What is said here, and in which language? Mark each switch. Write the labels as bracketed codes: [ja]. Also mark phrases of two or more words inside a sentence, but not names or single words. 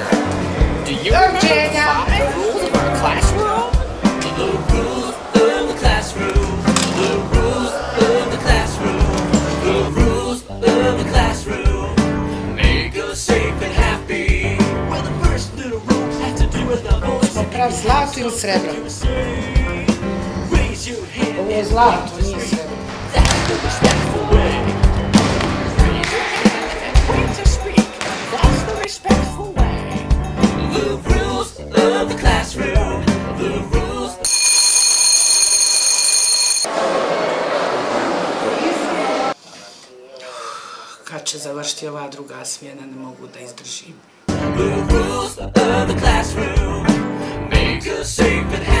[en] Do you remember the 5 rules of our classroom? The rules of the classroom. The rules of the classroom. The rules of the classroom. Make us safe and happy. Well, the first little rule has to do with the voice. [bs] Prav zlato ili srebro? Ovo je zlato, nije srebro. [en] That's the respectful way. Raise your hand and wait to speak. That's the respectful way. The rules of the classroom. The rules. [bs] Kad će završiti ova druga smjena, ne mogu da izdržim. [en] The rules of the classroom make us safe.